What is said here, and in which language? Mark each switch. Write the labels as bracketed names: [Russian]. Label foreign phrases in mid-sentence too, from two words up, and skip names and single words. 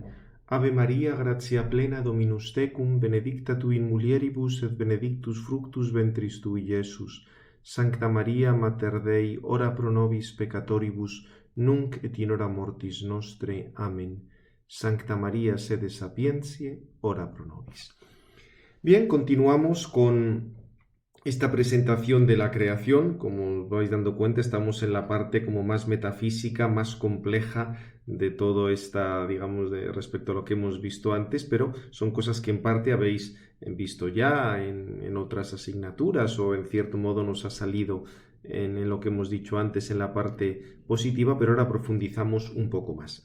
[Latin] Ave Maria, gratia plena, Dominus tecum, benedicta tu in mulieribus et benedictus fructus ventris tui, Iesus. Sancta Maria, Mater Dei, ora pro nobis peccatoribus, nunc et in hora mortis nostre. Amen. Sancta Maria, sede sapientiae, ora pro nobis. [Spanish] Bien, continuamos con esta presentación de la creación. Como os vais dando cuenta, estamos en la parte como más metafísica, más compleja de todo esta, digamos, respecto a lo que hemos visto antes, pero son cosas que en parte habéis visto ya en otras asignaturas, o en cierto modo nos ha salido en lo que hemos dicho antes en la parte positiva, pero ahora profundizamos un poco más.